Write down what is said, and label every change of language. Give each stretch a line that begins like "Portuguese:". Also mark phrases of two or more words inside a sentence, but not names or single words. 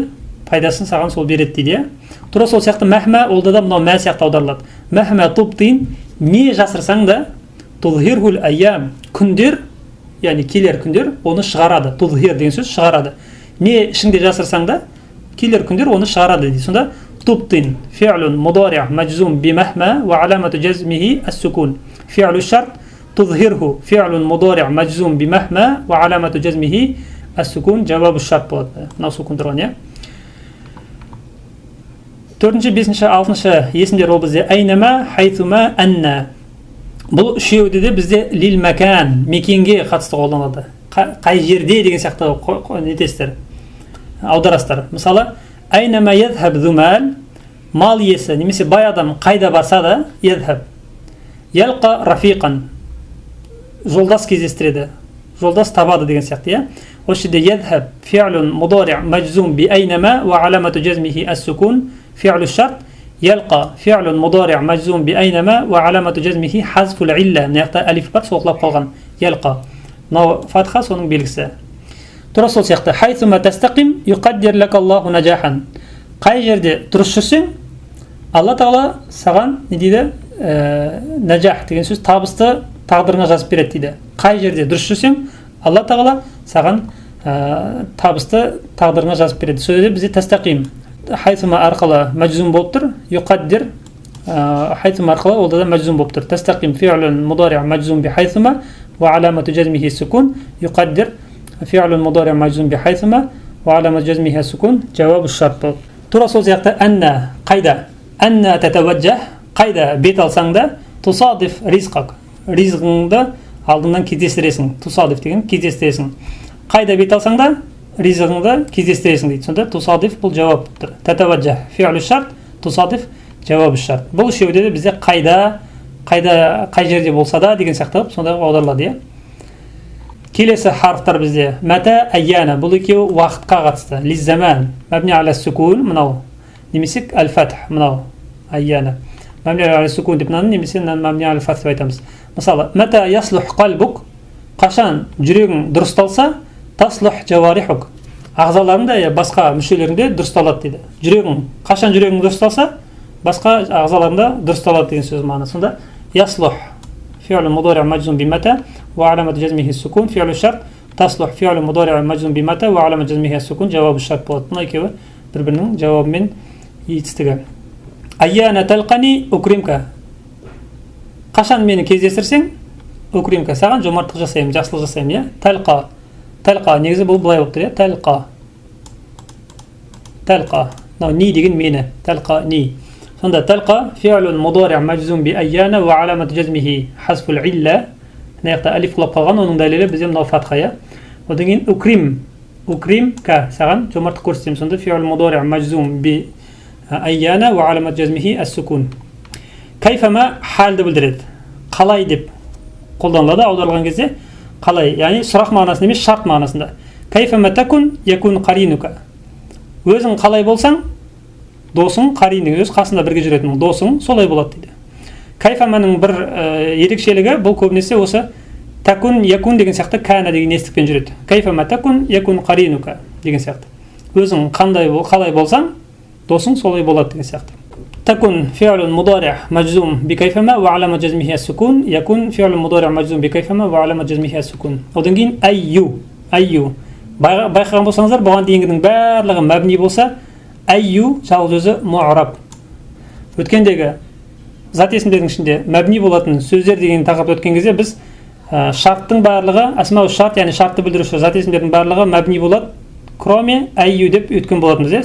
Kazakh: Пайдасын саған сол береді дейді. Тура сол сияқты мәхмә, олда да мынау мә сияқты аударылады.
Arabic: مهما تبطن,
Kazakh: не жасырсаң да,
Arabic: تظهره الأيام,
Kazakh: күндер, яғни келер күндер оны шығарады. Тузхир деген сөз шығарады. Не ішіңде жасырсаң да, келер күндер оны шығарады дейді.
Arabic: Сонда تبطن فعل مضارع مجزوم بمهما وعلامة جزمه السكون. فعل الشرط تظهره فعل مضارع مجزوم بمهما وعلامة جزمه السكون جواب الشرط болады.
Kazakh: Мынау сукун тұрған, иә? Төртінші, бесінші, алтыншы есімдер ол бізде айнама, хайсума, анна. Бұл үшеуі де бізде
Arabic: للمكان,
Kazakh: мекенге қатысты қолданылады. Қай жерде деген сияқты нетесіздер, аударасыздар. Мысалы,
Arabic: أينما يذهب ذو المال,
Kazakh: мал иесі немесе бай адам қайда барса да ядхаб.
Arabic: يلق رفيقا,
Kazakh: жолдас кездестіреді, жолдас табады деген сияқты, иә? Осы жерде
Arabic: يذهب فعل مضارع مجزوم بأينما وعلامة جزمه السكون. فعل الشرط يلقى فعل مضارع مجزوم بأينما وعلامة جزمه حذف العلة. نقطة ألف
Kazakh: بار соқлап қалған. يلقى.
Arabic: نو فتحة
Kazakh: соның белгісі. Тура сол сияқты.
Arabic: حيثما تستقيم يقدر لك الله نجاحا.
Kazakh: Қай жерде дұрыс жүрсең, Алла Тағала саған не дейді? Нәжах деген сөз табысты тағдырыңа жазып береді дейді. Қай жерде дұрыс жүрсең, Алла Тағала саған табысты тағдырыңа жазып береді. Сол жерде бізде тастақим. Хайсума арқылы мәжзум болып тұр, юқаддир хайсума арқылы олда да мәжзум болып тұр.
Arabic: تستقم فعل مضارع مجزوم بحيثما وعلامة جزمه سكون. يقدر فعل مضارع مجزوم بحيثما وعلامة جزمه سكون. جواب شرط болды.
Kazakh: Тура сол сияқты анна қайда?
Arabic: أنى تتوجه,
Kazakh: қайда бет алсаң да
Arabic: تصادف رزقك,
Kazakh: ризығыңды алдыңнан кездестіресің. Тусадиф деген кездестіресің. Қайда бет алсаң да ризығыңды кездестіресің дейді. Сонда тусадиф бұл жауап тұр.
Arabic: تتوجه فعل شرط تصادف جواب شرط.
Kazakh: Бұл үшеуде де бізде қай жерде болса да деген сияқты сонда аударылады, иә? Келесі харфтар бізде мата, айяна. Бұл екеуі уақытқа қатысты.
Arabic: للزمان مبني على سكون, мынау.
Kazakh: Немесе аль-фатх, мынау. Айяна.
Arabic: مبني على سكون
Kazakh: деп мынаны немесе
Arabic: مبني على فتح
Kazakh: деп айтамыз. Мысалы,
Arabic: متى يصلح قلبك,
Kazakh: қашан жүрегің дұрысталса,
Arabic: تصلح جوارحك,
Kazakh: ағзаларында басқа мүшелерінде дұрысталады дейді. Жүрегің, қашан жүрегің дұрысталса, басқа ағзаларында дұрысталады деген сөз мағынасы.
Arabic: Сонда يصلح فعل مضارع مجزوم بمتى وعلامة جزمه سكون. فعل شرط تصلح فعل مضارع مجزوم بمتى وعلامة جزمه سكون.
Kazakh: Жауабы шарт болады. Мына екеуі бір-бірінің жауабымен етістігі.
Arabic: أيان تلقني أكرمك,
Kazakh: қашан мені кездестірсең, укримка, саған жомарттық жасаймын, жақсылық жасаймын, иә? Талқа, талқа, негізі бұл былай болып тұр, иә? Талқа, талқа, ни деген мені, талқа, ни.
Arabic: Сонда تلق فعل مضارع مجزوم بأيان وعلامة جزمه حذف العلة.
Kazakh: Мына жақта алиф құлап қалған, оның дәлелі бізде мынау фатха, иә? Одан кейін укрим, укримка, саған жомарттық көрсетемін.
Arabic: Сонда فعل مضارع مجزوم بأيان وعلامة جزمه السكون.
Kazakh: Кайфама халды білдіреді. Қалай деп қолданылады аударылған кезде. Қалай, яғни сұрақ мағынасында емес, шарт мағынасында.
Arabic: كيفما تكن يكن قرينك.
Kazakh: Өзің қалай болсаң, досың, қарин өз қасында бірге жүретін досың солай болады дейді. Кайфаманың бір ерекшелігі бұл көбінесе осы
Arabic: تكن يكن
Kazakh: деген сияқты кәна деген естікпен жүреді.
Arabic: كيفما تكن يكن قرينك
Kazakh: деген сияқты. Өзің қалай болсаң, досың солай болады деген сияқты.
Arabic: تكن فعل مضارع مجزوم بكيفما وعلامة جزمه السكون يكون فعل مضارع مجزوم بكيفما وعلامة جزمه السكون.
Kazakh: Одан кейін أيو байқаған болсаңыздар бұған дейінгінің барлығы мәбни болса أيو жалғыз өзі му'раб. Өткендегі зат есімдердің ішінде мәбни болатын сөздер деген тақырып өткен кезде біз шарттың барлығы
Arabic: أسماء شرط,
Kazakh: яғни шартты білдіруші зат есімдердің барлығы мәбни болады, кроме أيو деп өткен болатынбыз.